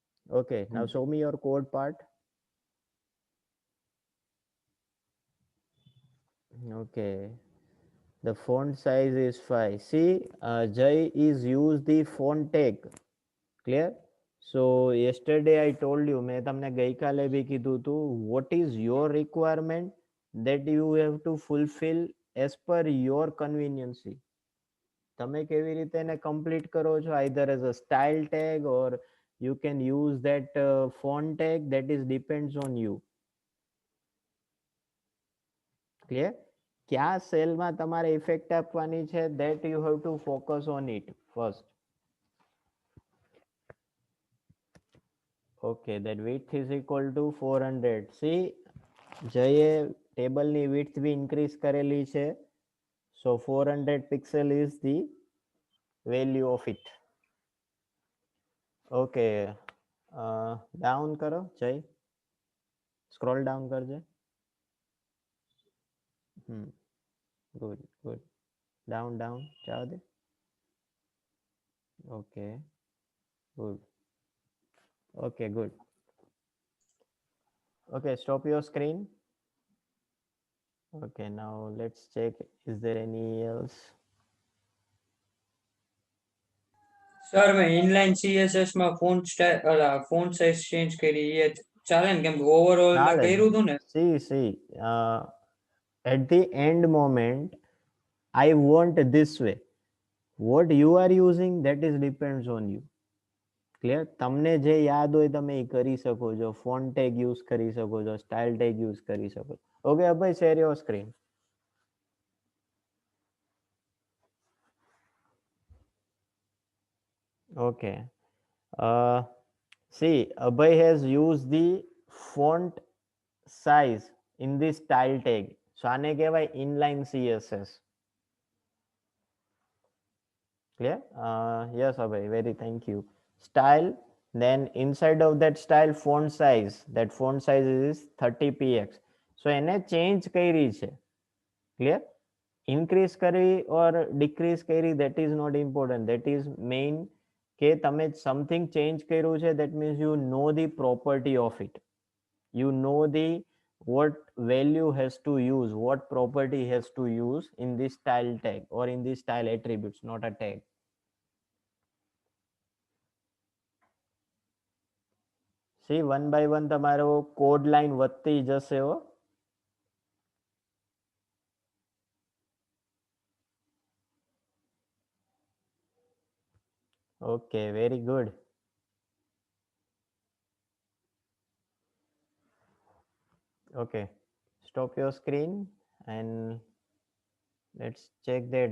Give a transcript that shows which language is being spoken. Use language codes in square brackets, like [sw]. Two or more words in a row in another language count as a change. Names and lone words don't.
[en] Okay, now show me your code part. Okay. The font size is 5. See, Jai is use the font tag. Clear? So yesterday I told you, [gu] મેં તમને ગઈકાલે બી કીધું હતું, [en] what is your requirement that you have to fulfill as per your conveniency. [gu] તમે કેવી રીતે એને complete કરો છો, [en] either as a style tag or you can use that font tag, that is depends on you. Clear? [gu] ક્યા સેલમાં તમારે ઇફેક્ટ આપવાની છે, [en] that you have to focus on it first. Okay, that width is equal to 400. See, [gu] જયે ટેબલની width બી increase કરેલી છે. [en] So 400 pixel is the value of it. Okay, down [gu] કરો જય, [en] scroll down [gu] કરજે. [en] Good, good. Down, down, [gu] જાવ દે. [en] Okay, good. Okay, good. Okay, stop your screen. Okay, now let's check, is there any else? [gu] સર મેં [en] inline CSS [gu] માં [en] font size change [gu] કરી, એ ચાલે ને? કેમ કે ઓવરઓલ મેં ચાલે. કર્યું હતું ને. [en] See, at the end moment, I want this way. What you are using, that is depends on you. Clear? [gu] તમને જે યાદ હોય તમે એ કરી શકો છો. [en] font tag use [gu] કરી શકો છો, [en] style tag use [gu] કરી શકો. ઓકે અભય, [en] share your screen. Okay. See, Abhay has used the font size in this style tag. [gu] So આને કહેવાય [en] inline CSS. Clear? Yes, Abhay, very thank you. Style, then inside of that style font size, that font size is 30px. [gu] So એને change કરી છે. [en] Clear? Increase કરી or decrease કરી, that is not important. That is main [gu] કે તમે [en] something change [gu] કર્યું છે, [en] that means you know the property of it. You know the what value has to use, what property has to use in this style tag or in this style attributes, not a tag. See, one by one [gu] તમારો [en] code line [gu] વધતી જશે હો. [en] Okay, very good. Okay, stop your screen and let's check that.